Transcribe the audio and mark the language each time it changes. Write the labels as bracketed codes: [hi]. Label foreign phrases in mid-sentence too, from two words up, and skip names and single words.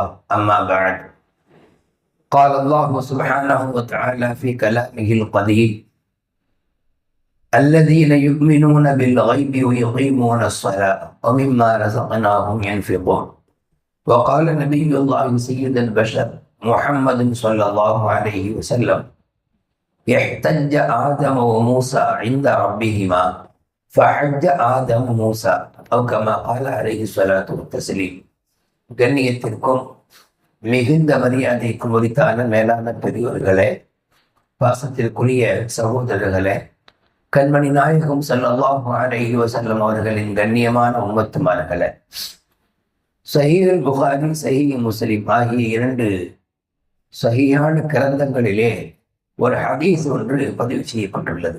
[ar] أما بعد، قال الله سبحانه وتعالى في كلامه القديم: الذين يؤمنون بالغيب ويقيمون الصلاة ومما رزقناهم ينفقون. وقال نبي الله سيد البشر محمد صلى الله عليه وسلم: احتج آدم وموسى عند ربهما فحج آدم موسى أو كما قال عليه الصلاة والتسليم. [ta] கண்ணியத்திற்கும் மிகுந்த மரியாதைக்கும் உரித்தான மேலான பெரியோர்களே, பாசத்திற்குரிய சகோதரர்களே, கண்மணி நாயகம் [ar] صلى الله عليه وسلم [ta] அவர்களின் கண்ணியமான உம்மத்துமார்களே, சஹீஹுல் புகாரி, சஹீஹ் முஸ்லிம் ஆகிய இரண்டு சஹீஹான கிரந்தங்களிலே ஒரு ஹதீஸ் ஒன்று பதிவு செய்யப்பட்டுள்ளது.